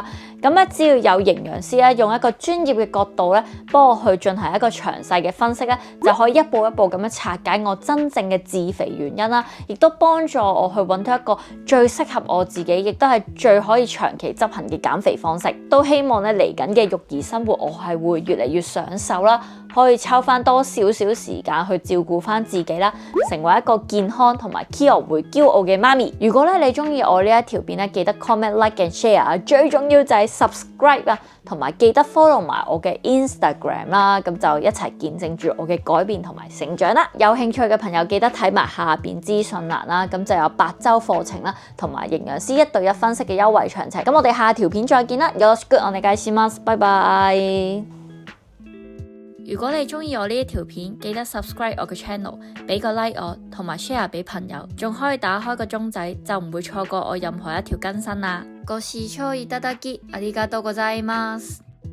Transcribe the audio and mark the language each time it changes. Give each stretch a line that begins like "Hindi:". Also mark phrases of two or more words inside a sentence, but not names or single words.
Cantonese: 咁咧，只要有營養師咧，用一個專業嘅角度咧，幫我去進行一個詳細嘅分析咧，就可以一步一步咁樣拆解我真正嘅致肥原因啦，亦都幫助我去揾到一個最適合我自己，亦都係最可以長期執行嘅減肥方式。都希望咧嚟緊嘅育兒生活，我係會越嚟越享受啦，可以抽翻多少少時間去照顧翻自己啦，成為一個健康同埋 Kio 會驕傲嘅媽咪。如果咧你中意我呢一條片咧，記得
English: comment like and share，
Cantonese: 最重要就係subscribe同埋記得 follow 埋我嘅 Instagram 啦，咁就一齊見證住我嘅改變同埋成長啦。有興趣嘅朋友記得睇埋下邊資訊欄啦，咁就有8週課程啦，同埋營養師1對1分析嘅優惠詳情。咁我哋下條片再見啦，
Japanese: よろしくお願いします ，拜拜。
Cantonese: 如果你中意我呢一條片，記得 subscribe 我嘅 channel， 俾個 like 我，同埋 share 俾朋友，仲可以打開個鐘仔，就唔會錯過我任何一條更新啦。
Japanese: ご視聴いただきありがとうございます。